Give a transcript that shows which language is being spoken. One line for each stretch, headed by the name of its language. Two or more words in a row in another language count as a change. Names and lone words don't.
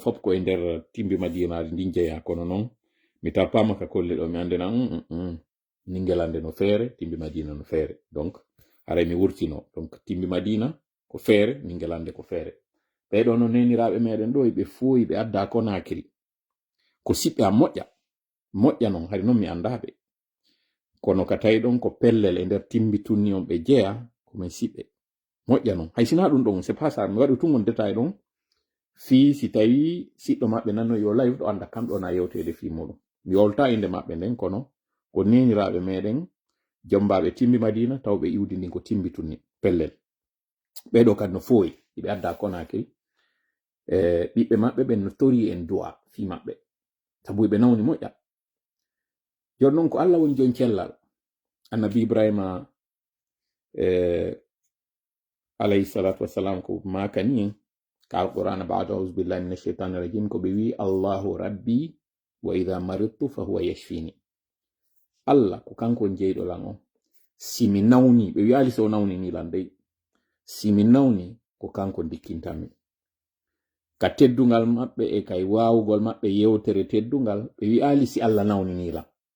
Fula: fop ko e nder Timbi Madina ndin jeeya kono noon mi tappama ka kolle ɗo mi andena Ningelande no feere Timbi Madina no feere donc haray mi wurtino donc Timbi Madina ko feere Ningelande ko feere ɓeɗo no neniraɓe meɗen ɗo ɓe fooyi ɓe adda Konakri ko siɓɓe a moƴƴa noon hari noon mi andaɓe kono ka tawi ɗon ko pellel e nder Timbi tunni on ɓe jeeya komin siɓɓe moƴƴa noon hay sina ɗum ɗon
French: c'est pas ça
Fula: mi waɗi tumon détail ɗon fi si tawi siɗɗo maɓɓe nanno yo live ɗo anda kamɗo na yewtede fi muɗum mi wolta inde maɓɓe nden kono ko neniraɓe meɗen jombaɓe Timbi Madina tawɓe iwdi ndin ko Timbi tunni pellel ɓeɗo kadi no fooyi iɓe adda Konakri ɓiɓɓe maɓɓe ɓen no tori en du'a fi maɓɓe sabu ɓe nawni moƴƴa. Jon non ko Allah woni jon cellal, annabi Ibrahima
Arabic: عليه الصلاة والسلام
Fula: ko makani en ka alqur'ana
Arabic: بعد أعوذ بالله من الشيطان الرجيم
Fula: ko ɓe wi
Arabic: الله ربي وإذا مرضت فهو يشفين.
Fula: Allah ko kanko jeyɗo lan on, simi nawni, ɓe wi ali so nawni ni lan dey, simi nawni ko kanko dikkintami. Ka teddungal maɓɓe e kay wawugol maɓɓe yewtere teddungal ɓe wi ali si Allah nawni ni lan.